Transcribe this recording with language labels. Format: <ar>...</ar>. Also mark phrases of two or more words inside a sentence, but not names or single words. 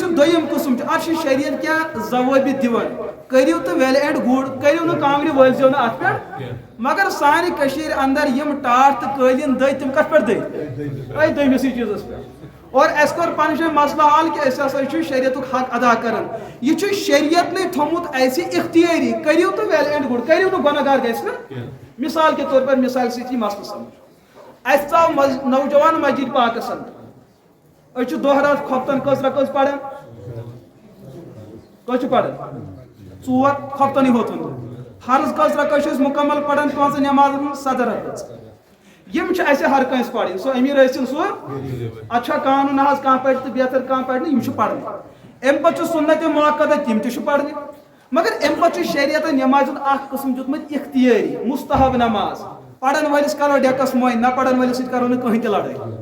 <ks>یہِ دوٚیِم قٕسم چھُ اتھ چھُ شریعت کینٛہہ ضوٲبط دِوان کٔرِو تہٕ</ks> <en>well and good</en> <ks>کٔرِو نہٕ کانٛگرِ وٲلۍزیو نہٕ اتھ پٮ۪ٹھ مگر سانہِ کٔشیٖرِ اندر یِم ٹاٹھ تہٕ قٲلیٖن دٔدۍ تِم کتھ پٮ۪ٹھ دٔدۍ أتھۍ دوٚیمِسٕے چیٖزس پٮ۪ٹھ اور اسہِ کوٚر پنٕنۍ جایہِ مسلہٕ حل کہِ أسۍ ہسا چھُ شریعتُک حق ادا کران یہِ چھُ شریعتنٕے تھوٚمُت اسہِ اختیٲری کٔرِو تہٕ</ks> <en>well and good</en> <ks>کٔرِو نہٕ گۄناہ گار گژھِ نہٕ</ks> <ur>مثال کے طور پر</ur> <ks>مثال سۭتۍ یی مسلہٕ سمجھ اسہِ ژاو نوجوان مسجد پاکس اندر أسۍ چھِ دۄہ رات خۄفتن کٔژ رکٲژ پران کٔژ چھِ پران ژور خۄفتنٕے ہوتن فرض کٔژ رکٲژ چھِ أسۍ مُکمل پران پانٛژن نٮ۪مازن منٛز 17 رکٲژ یم چھِ اسہِ ہر کٲنٛسہِ پرٕنۍ سُہ امیر ٲسِن سُہ اتھ چھا قانوٗن نہ حظ کانٛہہ پرِ تہٕ بہتر کانٛہہ پرِ نہٕ یم چھِ پرٕنۍ امہِ پتہٕ چھُ سُنت مؤکدہ تِم تہِ چھِ پرنہِ مگر امہِ پتہٕ چھُ شریعتن نٮ۪مازِ ہُنٛد اکھ قٕسم دیُتمُت اختیٲری مستحب نماز پرن وٲلِس کرو ڈیکس موٚنۍ نہ پرن وٲلِس سۭتۍ کرو نہٕ کٕہٕنۍ تہِ لڑٲے</ks>